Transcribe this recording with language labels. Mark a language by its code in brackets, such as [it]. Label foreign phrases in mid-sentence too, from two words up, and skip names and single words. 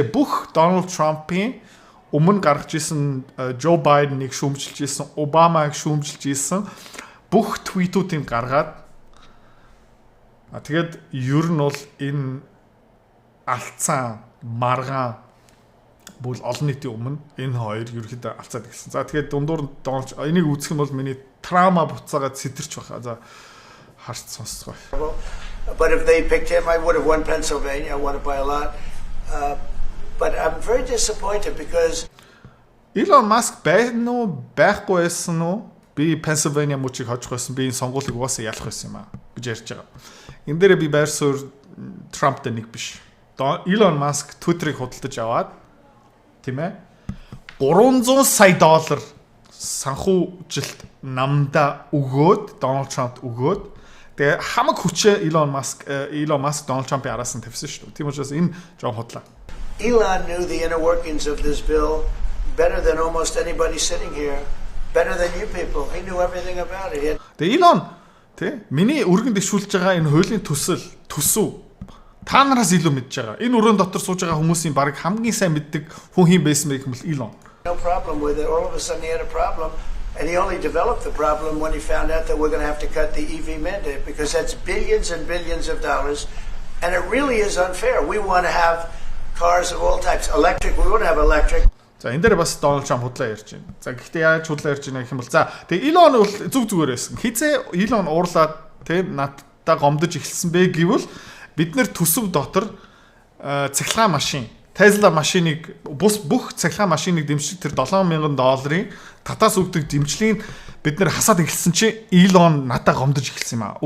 [mn] Бүх Donald Trump-ийн өмнө гаргаж исэн Joe Biden-ыг шүүмжилж исэн, Obama-г шүүмжилж исэн бүх твитүүдийг гаргаад тэгээд ер нь бол энэ алдсан маргаан бүл олон нийтийн өмнө энэ хоёр ерөөхдөө алцаад эхэлсэн. За тэгээд дундуур доолж энийг үзэх юм бол миний траума буцаагаад сэтэрч баха. За харж сонсцгоо. [en] But if they picked him, I would have won Pennsylvania. I won it by a lot. But I'm very disappointed because [mn] Elon Musk байна уу, байхгүй байсан уу? Би Pennsylvania мужийг хожих байсан. Би энэ сонгуулийг угаасаа ялах байсан юм аа гэж ярьж байгаа. Энэ дээр би байр суурь Трамптай нэг биш. Elon Musk Twitter-ыг худалдаж аваад тийм ээ 300 сая доллар санхүүжилт намда өгөөд Donald Trump өгөөд тэгээ хамаг хүчээ Elon Musk Donald Trump-ийн араас нь тавьсан шүү дээ. Тийм учраас энэ жоон худлаа. [en] Elon knew the inner workings of this bill better than almost anybody sitting here, better than you people. He knew everything about it. [mn] Тэгээ Elon тий миний өргөнд дэвшүүлж байгаа энэ хуулийн төсөв та нараас илүү мэдж байгаа. Энэ өрөөнд дотор сууж байгаа хүмүүсийн баг хамгийн сайн мэддэг хүн хин байсан байх юм бол Elon. [en] No problem with it. All of a sudden he had a problem. And he only developed the problem when he found out that we're going to have to cut the EV mandate because that's billions and billions of dollars. And it really is unfair. We want to have cars of all types. Electric, we want to have electric. [mn] За энэ дээр бас Donald Trump худлаа ярьж байна. За гэхдээ яаж худлаа ярьж байна гэх юм бол за тэгээ Elon бол зүгээр байсан. Хизээ Elon уурлаад тэгээ надтай гомдож эхэлсэн бэ гэвэл бид нэр төсөв дотор цахилгаан машин Tesla машиныг бүх цахилгаан машиныг дэмжих тэр $7,000 татаас өгдөг дэмжлэгийг бид нэр хасаад эхэлсэн чи Elon надаа гомдож эхэлсэн юм аа.